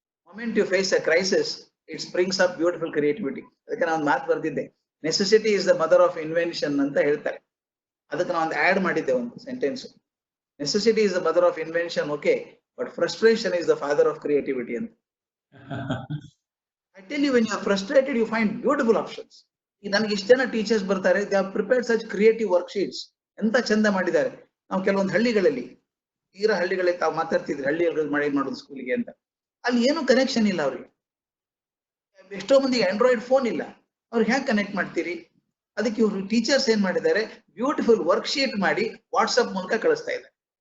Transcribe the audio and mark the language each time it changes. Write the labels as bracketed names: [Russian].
[English] Moment you face a crisis, it springs up beautiful creativity. [Kannada] ಅದಕ್ಕೆ ನಾನು ಮಾತು ಬರ್ದಿದ್ದೆ, [English] necessity is the mother of invention [Kannada] ಅಂತ ಹೇಳ್ತಾರೆ. ಅದಕ್ಕೆ ನಾನು ಒಂದು ಆಡ್ ಮಾಡಿದ್ದೆ, ಒಂದು sentence. [English] Necessity is the mother of invention, okay, but frustration is the father of creativity ಅಂತ. I tell you, when you are frustrated, you find beautiful options. [Kannada] ಈಗ ನನಗೆ ಇಷ್ಟ ಜನ ಟೀಚರ್ಸ್ ಬರ್ತಾರೆ, [English] They have prepared such creative worksheets. [Kannada] ಎಂತ ಚಂದ ಮಾಡಿದ್ದಾರೆ. ನಾವು ಕೆಲವೊಂದು ಹಳ್ಳಿಗಳಲ್ಲಿ, ಹಳ್ಳಿಗಳಲ್ಲಿ ತಾವು ಮಾತಾಡ್ತಿದ್ರಿ, ಹಳ್ಳಿಯಲ್ಲಿ ಮಾಡೋದು ಸ್ಕೂಲಿಗೆ ಅಂತ, ಅಲ್ಲಿ ಏನು ಕನೆಕ್ಷನ್ ಇಲ್ಲ ಅವ್ರಿಗೆ. ಎಷ್ಟೋ ಮಂದಿಗೆ ಆಂಡ್ರಾಯ್ಡ್ ಫೋನ್ ಇಲ್ಲ, ಅವ್ರಿಗೆ ಹೇಗೆ ಕನೆಕ್ಟ್ ಮಾಡ್ತೀರಿ? ಅದಕ್ಕೆ ಇವರು ಟೀಚರ್ಸ್ ಏನ್ ಮಾಡಿದ್ದಾರೆ, ಬ್ಯೂಟಿಫುಲ್ ವರ್ಕ್ಶೀಟ್ ಮಾಡಿ ವಾಟ್ಸಪ್ ಮೂಲಕ ಕಳಿಸ್ತಾ ಇದ್ದಾರೆ.